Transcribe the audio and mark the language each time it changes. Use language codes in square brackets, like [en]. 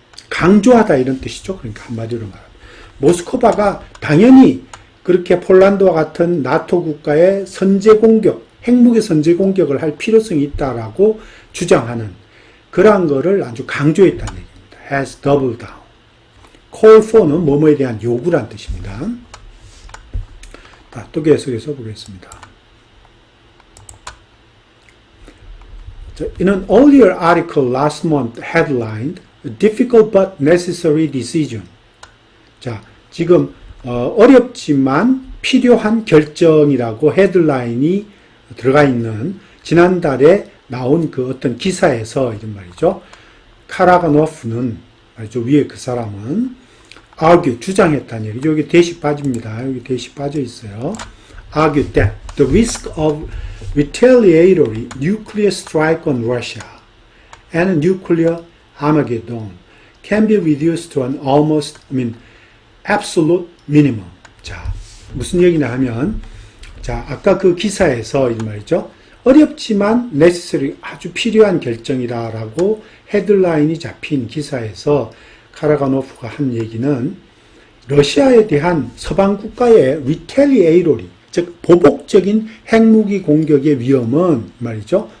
[ko] 강조하다 이런 뜻이죠. 그러니까 한마디로 말하면 모스크바가 당연히 그렇게 폴란드와 같은 나토 국가의 선제 공격, 핵무기 선제 공격을 할 필요성이 있다라고 주장하는 그러한 거를 아주 강조했다는 얘기입니다. [en] has doubled down. [ko] call for는 뭐뭐에 대한 요구란 뜻입니다. 또 계속해서 보겠습니다. [en] In an earlier article last month headlined A difficult but necessary decision. [ko] 자, 지금 어렵지만 필요한 결정이라고 헤드라인이 들어가 있는 지난달에 나온 그 어떤 기사에서 이런 말이죠. 카라가노프는 말이죠. 위에 그 사람은 argue 주장했다는 얘기죠. 여기 대시 빠집니다. 여기 대시 빠져 있어요. [en] argue that the risk of retaliatory nuclear strike on Russia and nuclear Armageddon can be reduced to an almost, absolute minimum. [ko] 자, 무슨 얘기냐 하면, 자, 아까 그 기사에서 이 말이죠. 어렵지만 necessary, 아주 필요한 결정이다라고 헤드라인이 잡힌 기사에서 카라가노프가 한 얘기는 러시아에 대한 서방 국가의 retaliatory, 즉 보복적인 핵무기 공격의 위험은 말이죠.